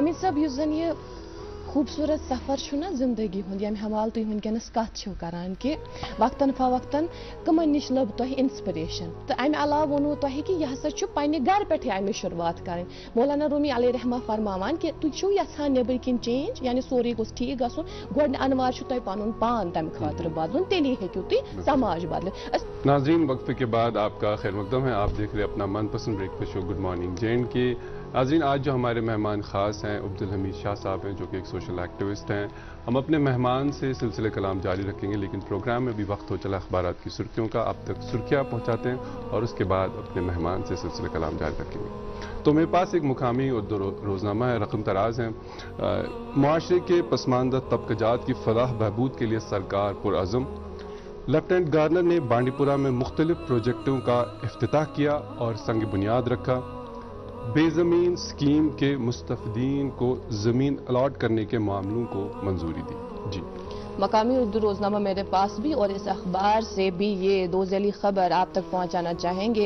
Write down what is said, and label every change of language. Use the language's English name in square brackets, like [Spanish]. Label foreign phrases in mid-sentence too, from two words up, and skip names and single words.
[Kashmiri] حمید صٲب یُس زن یہِ خوٗبصوٗرت سفر چھُ نا زندگی ہُنٛد ییٚمہِ حوالہٕ تُہۍ وٕنکیٚنس کتھ چھِو کران کہِ وقتن فوقتن کٕمن نِش لٔب تۄہہِ انسپریشن تہٕ امہِ علاوٕ ووٚنوٕ تۄہہِ کہِ یہِ ہسا چھُ پننہِ گرٕ پٮ۪ٹھٕے امِچ شروعات کرٕنۍ مولانا رومی علیہ رحمہ فرماوان کہِ تُہۍ چھِو یژھان نیبٕرۍ کِنۍ چینج یعنی سورُے گوٚژھ ٹھیٖک گژھُن گۄڈٕ انوار چھُ تۄہہِ پنُن پان تمہِ خٲطرٕ بدلُن تیٚلی ہیٚکِو تُہۍ سماج بدلِتھ [Urdu] ناظرین وقفے کے بعد آپ کا خیر مقدم ہے آپ دیکھ رہے اپنا من پسند [English] breakfast show good morning [Urdu] JNK ناظرین، آج جو ہمارے مہمان خاص ہیں عبدالحمید شاہ صاحب ہیں، جو کہ ایک [English] social activist [Urdu] ہیں. ہم اپنے مہمان سے سلسلہ کلام جاری رکھیں گے، لیکن پروگرام میں بھی وقت ہو چلا اخبارات کی سرخیوں کا. آپ تک سرخیاں پہنچاتے ہیں اور اس کے بعد اپنے مہمان سے سلسلہ کلام جاری رکھیں گے. تو میرے پاس ایک مقامی اردو روزنامہ ہے، رقم تراز ہیں. معاشرے کے پسماندہ طبقات کی فلاح بہبود کے لیے سرکار پرعزم. لیفٹیننٹ گورنر نے بانڈی پورہ میں مختلف پروجیکٹوں کا افتتاح کیا اور سنگ بنیاد رکھا. بے زمین اسکیم کے مستفیدین کو زمین الاٹ کرنے کے معاملوں کو منظوری دی. جی، مقامی اردو روزنامہ میرے پاس بھی، اور اس اخبار سے بھی یہ دو ذیلی خبر آپ تک پہنچانا چاہیں گے.